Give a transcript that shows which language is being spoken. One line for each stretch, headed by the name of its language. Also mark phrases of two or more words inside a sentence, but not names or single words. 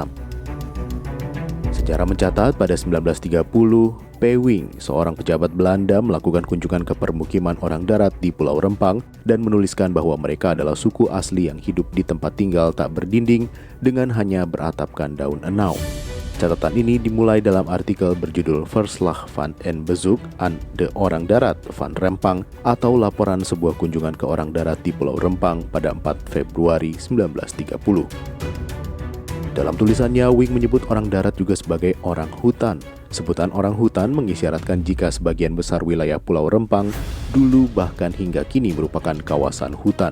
Indonesian: Sejarah mencatat pada 1930, Pewing, seorang pejabat Belanda melakukan kunjungan ke permukiman orang darat di Pulau Rempang dan menuliskan bahwa mereka adalah suku asli yang hidup di tempat tinggal tak berdinding dengan hanya beratapkan daun enau. Catatan ini dimulai dalam artikel berjudul Verslag van en Bezoek aan de Orang Darat van Rempang atau laporan sebuah kunjungan ke orang darat di Pulau Rempang pada 4 Februari 1930. Dalam tulisannya, Wing menyebut orang darat juga sebagai orang hutan. Sebutan orang hutan mengisyaratkan jika sebagian besar wilayah Pulau Rempang dulu bahkan hingga kini merupakan kawasan hutan.